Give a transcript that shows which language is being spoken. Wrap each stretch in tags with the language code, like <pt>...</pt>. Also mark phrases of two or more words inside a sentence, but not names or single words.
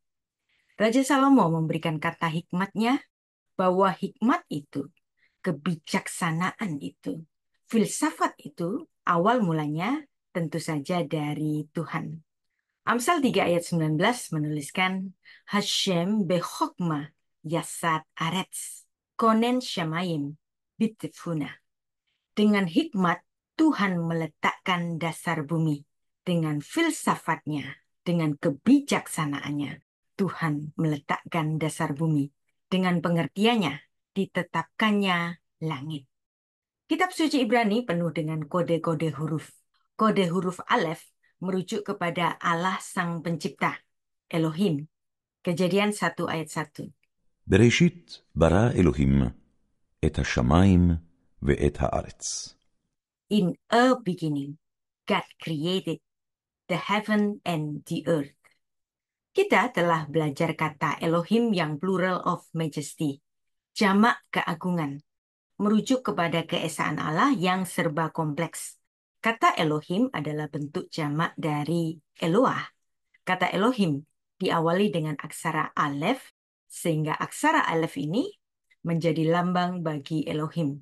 <id>Raja Salomo memberikan kata hikmatnya bahwa hikmat itu, kebijaksanaan itu, filsafat itu awal mulanya tentu saja dari Tuhan. Amsal 3 ayat 19 menuliskan</id> <he>השם בחכמה יסד ארץ כונן שמים בתבונה.</he> <id>Dengan hikmat Tuhan meletakkan dasar bumi. Dengan filsafatnya, dengan kebijaksanaannya, Tuhan meletakkan dasar bumi. Dengan pengertiannya, ditetapkannya langit. Kitab suci Ibrani penuh dengan kode-kode huruf. Kode huruf Alef merujuk kepada Allah Sang Pencipta, Elohim. Kejadian 1 ayat 1.</id> <he>בראשית ברא אלוהים את השמיים ואת הארץ.</he> <en>In a beginning, God created the heaven and the earth.</en> <id>Kita telah belajar kata Elohim yang</id> <en>plural of majesty,</en> <id>jamak keagungan, merujuk kepada keesaan Allah yang serba kompleks. Kata Elohim adalah bentuk jamak dari Eloah. Kata Elohim diawali dengan aksara Alef, sehingga aksara Alef ini menjadi lambang bagi Elohim.</id>